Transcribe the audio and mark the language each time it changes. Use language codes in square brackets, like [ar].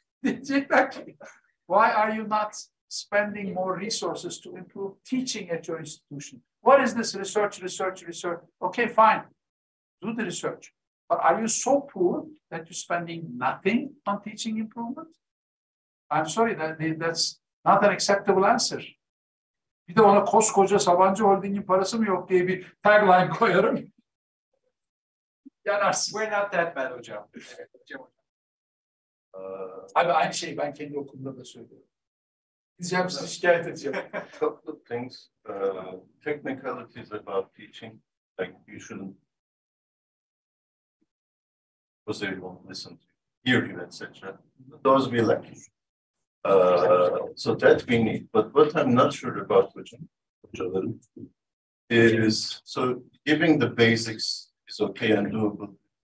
[tr] Diyecekler ki, [en] why are you not spending more resources to improve teaching at your institution? What is this research? Okay, fine. Do the research. But are you so poor that you're spending nothing on teaching improvement? I'm sorry, that's not an acceptable answer. [tr] Bir de ona koskoca Sabancı Holding'in parası mı yok diye bir tagline koyarım. Yanarsın. [en] We're not that bad hocam. [tr] Abi aynı şeyi ben kendi okulumda da söylüyorum. Diyeceğim size şikayet edeceğim. [en] Couple of things, technicalities about teaching, like you shouldn't, because they won't listen to you, hear you, etc. Those we lack. So that we need. But what I'm not sure about, is so giving the basics is okay and doable.